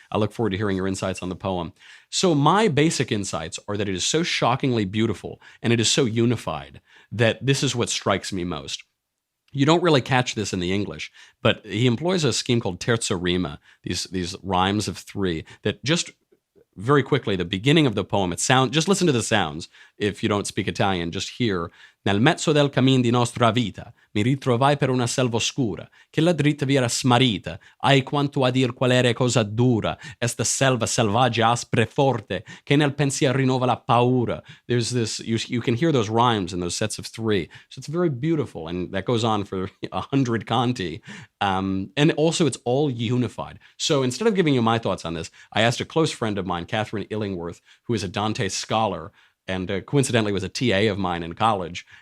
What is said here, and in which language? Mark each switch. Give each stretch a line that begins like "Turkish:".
English: I look forward to hearing your insights on the poem. So my basic insights are that it is so shockingly beautiful, and it is so unified, that this is what strikes me most. You don't really catch this in the English, but he employs a scheme called terza rima, these rhymes of three that just very quickly, the beginning of the poem, just listen to the sounds. If you don't speak Italian, just hear.
Italian: Nel mezzo del cammin di nostra vita, mi ritrovai per una selva oscura, che la dritta vi era smarrita, ai quanto a dir qual era cosa dura, esta selva selvaggia aspra e forte, che nel pensier rinnova la paura.
English: There's this, you can hear those rhymes in those sets of three. So it's very beautiful, and that goes on for 100 canti. And also it's all unified. So instead of giving you my thoughts on this, I asked a close friend of mine, Catherine Illingworth, who is a Dante scholar, and coincidentally was a TA of mine in college.